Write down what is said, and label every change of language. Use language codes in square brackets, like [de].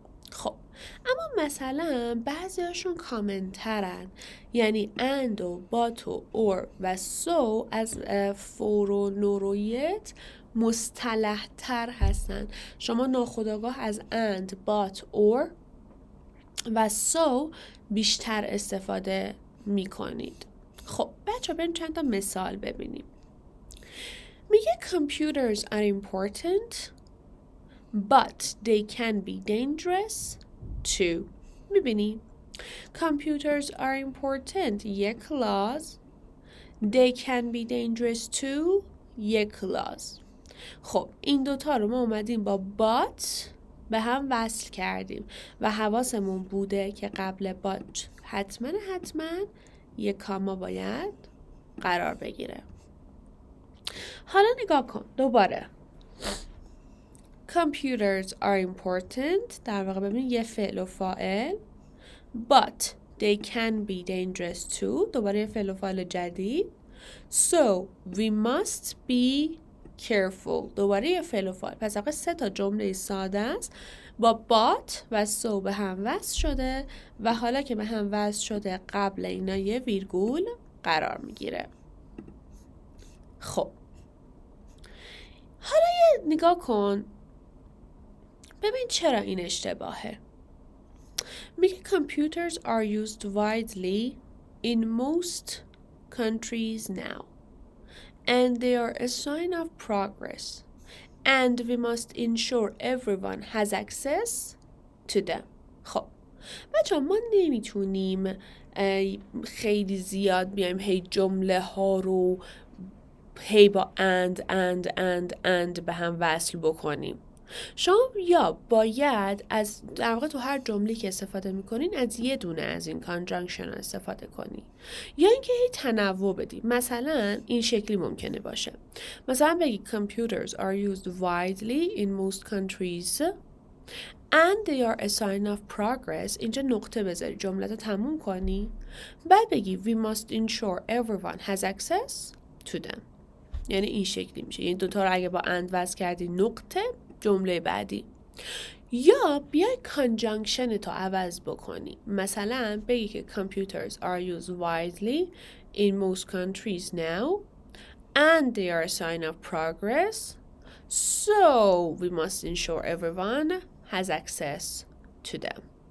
[fa] خب اما مثلا بعضی هاشون کامن ترن، یعنی and و but و or و so از for و nor و yet مصطلح تر هستن. شما ناخودآگاه از and, but, or و so بیشتر استفاده می کنید. خب بچه بریم چند تا مثال ببینیم. میگه [en] computers are important but they can be dangerous too. [fa] میبینی؟ [en] Computers are important یک clause. They can be dangerous too یک clause. [fa] خب این دوتا رو ما اومدیم با but به هم وصل کردیم و حواسمون بوده که قبل but حتما یک کاما باید قرار بگیره. حالا نگاه کن دوباره. [en] Computers are important [fa] در واقع ببین یه فعل و فاعل. [en] But they can be dangerous too [fa] دوباره یه فعل و فاعل جدید. [en] So we must be careful [fa] دوباره یه فعل و فاعل. پس واقع 3 تا جمله ساده است با but و so به هم وصل شده و حالا که به هم وصل شده قبل اینا یه ویرگول قرار میگیره. خب حالا یه نگاه کن ببین چرا این اشتباهه. میگه [en] computers are used widely in most countries now and they are a sign of progress and we must ensure everyone has access to them. [fa] خب بچه ما نمیتونیم خیلی زیاد بیایم هی جمله ها رو هی با and به هم وصل بکنیم. شما یا باید از در واقع تو هر جمله که استفاده میکنین از یه دونه از این کانجانکشن استفاده کنی یا اینکه هی تنوع بدی. مثلا این شکلی ممکنه باشه، مثلا بگی [en] computers are used widely in most countries and they are a sign of progress. [fa] اینجا نقطه بذاری، جمله رو تموم کنی، بعد بگی [en] we must ensure everyone has access to them. [fa] یعنی این شکلی میشه، یعنی دوتا رو اگه با and وصل کردی نقطه، جمله بعدی. یا بیای کانجانکشن تو عوض بکنی، مثلا بگی که [en] computers are used widely in most countries now and they are a sign of progress so we must ensure everyone has access to them.